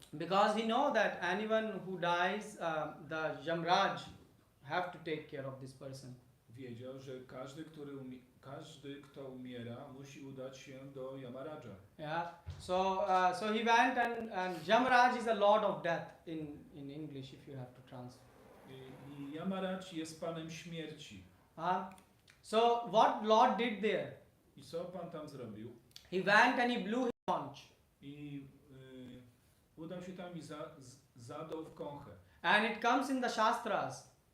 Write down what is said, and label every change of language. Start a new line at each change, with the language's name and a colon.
English: Because he know that anyone who dies, the Yamraj have to take care of this person.
Polish: Wiedział, że każdy, kto umiera, musi udać się do Yamaraja.
English: Yeah. So he went and Yamraj is a lord of death in English if you have to translate.
Polish: I Yamaraj jest panem śmierci.
English: So what Lord did there?
Polish: I co Pan tam zrobił?
English: He went and he blew his conch.
Polish: I udał się tam i zadał w kąchę.
English: And it comes in the Shastras